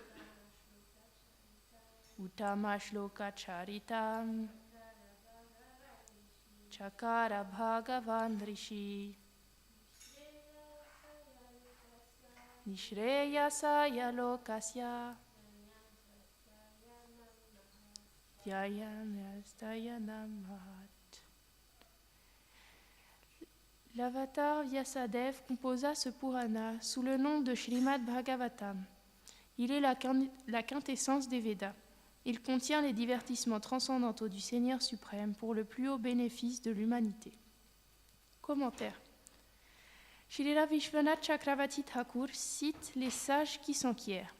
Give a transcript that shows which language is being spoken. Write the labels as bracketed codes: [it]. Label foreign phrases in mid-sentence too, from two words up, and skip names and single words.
[sa] Uttama Shloka Charitam Chakara Bhagavan Rishi Nishreyasya Lokasya Dhyanastaya Namahat. [fr] L'avatar Vyasadev composa ce Purana sous le nom de Srimad Bhagavatam. Il est la quintessence des Védas. Il contient les divertissements transcendantaux du Seigneur suprême pour le plus haut bénéfice de l'humanité. Commentaire. Shrila Vishwanath Chakravarti Thakur cite les sages qui s'enquièrent.